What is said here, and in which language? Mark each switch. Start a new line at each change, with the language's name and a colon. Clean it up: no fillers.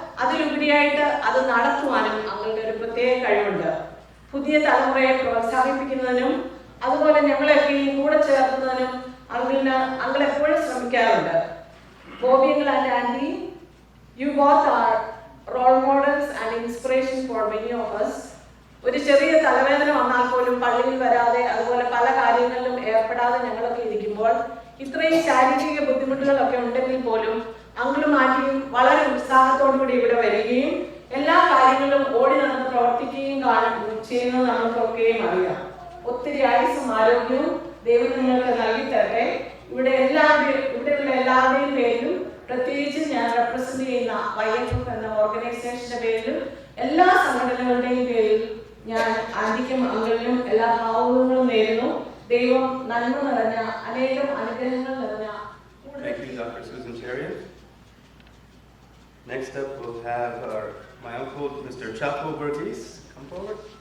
Malayalam: അതിലുപരിയായിട്ട് അത് നടത്തുവാനും അങ്ങളുടെ ഒരു പ്രത്യേക കഴിവുണ്ട്. പുതിയ തലമുറയെ പ്രോത്സാഹിപ്പിക്കുന്നതിനും അതുപോലെ ഞങ്ങളെയൊക്കെയും കൂടെ ചേർക്കുന്നതിനും അങ്കിൾ എപ്പോഴും ശ്രമിക്കാറുണ്ട്. Bobby uncle and anti,
English: you both are role models and inspiration for many of us.
Malayalam: ഒരു ചെറിയ തലവേദന വന്നാൽ പോലും പള്ളിയിൽ വരാതെ അതുപോലെ പല കാര്യങ്ങളിലും ഏർപ്പെടാതെ ഞങ്ങളൊക്കെ ഇരിക്കുമ്പോൾ ഇത്രയും ശാരീരിക ബുദ്ധിമുട്ടുകളൊക്കെ ഉണ്ടെങ്കിൽ പോലും അങ്കിളും ആന്റിയും വളരെ ഉത്സാഹത്തോടുകൂടി ഇവിടെ വരികയും എല്ലാ കാര്യങ്ങളും ഓടി നടന്ന് പ്രവർത്തിക്കുകയും ചെയ്യുന്നത് നമുക്കൊക്കെയും അറിയാം. ഒത്തിരി ആയുസ്സും ആരോഗ്യവും ദൈവം നിങ്ങൾക്ക് നൽകി തരട്ടെ. ഇവിടെയുള്ള എല്ലാവരുടെയും പേരിലും പ്രത്യേകിച്ച് ഞാൻ റെപ്രസെന്റ് ചെയ്യുന്ന YFF എന്ന ഓർഗനൈസേഷന്റെ പേരിലും എല്ലാ സംഘടനകളുടെയും പേരിൽ ഞാൻ ആന്റിക്കും അങ്കിളിനും എല്ലാ ഭാവങ്ങളും നേരുന്നു. ദൈവം നന്മ നിറഞ്ഞ അനേകം അനുഗ്രഹങ്ങൾ നിറഞ്ഞ.
English: Thank you, Dr. Susan Chariot. Next up, we'll have my uncle, Mr. Chapo Burgess, come forward.